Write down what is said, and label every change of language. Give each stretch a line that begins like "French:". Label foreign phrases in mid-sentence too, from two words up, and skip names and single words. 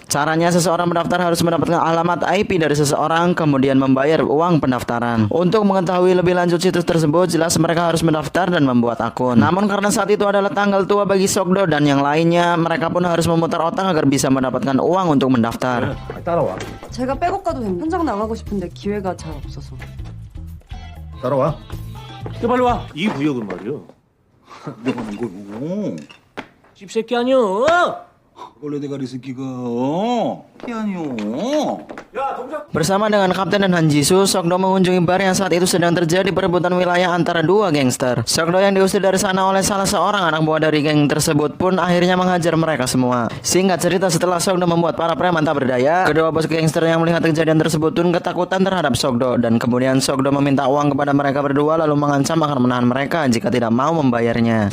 Indonesian: Caranya, seseorang mendaftar harus mendapatkan alamat IP dari seseorang, kemudian membayar uang pendaftaran. Untuk mengetahui lebih lanjut situs tersebut, jelas mereka harus mendaftar dan membuat akun. Namun karena saat itu adalah tanggal tua bagi Sokdo dan yang lainnya, mereka pun harus memutar otak agar bisa mendapatkan uang untuk mendaftar.
Korean: 따라와. 제가 백업 가도 현장 나가고 싶은데 기회가 잘 없어서. 따라와. 빨리 와. 이 구역은 말이야. 내가 난 거고. 씹새끼 아니여. 원래 내가 이 새끼가 이게 아니오.
Indonesian: Bersama dengan Kapten dan Han Ji-soo, Sokdo mengunjungi bar yang saat itu sedang terjadi perebutan wilayah antara 2 gangster. Sokdo yang diusir dari sana oleh salah seorang anak buah dari geng tersebut pun akhirnya menghajar mereka semua. Singkat cerita, setelah Sokdo membuat para preman tak berdaya, kedua bos gangster yang melihat kejadian tersebut pun ketakutan terhadap Sokdo, dan kemudian Sokdo meminta uang kepada mereka berdua lalu mengancam akan menahan mereka jika tidak mau membayarnya.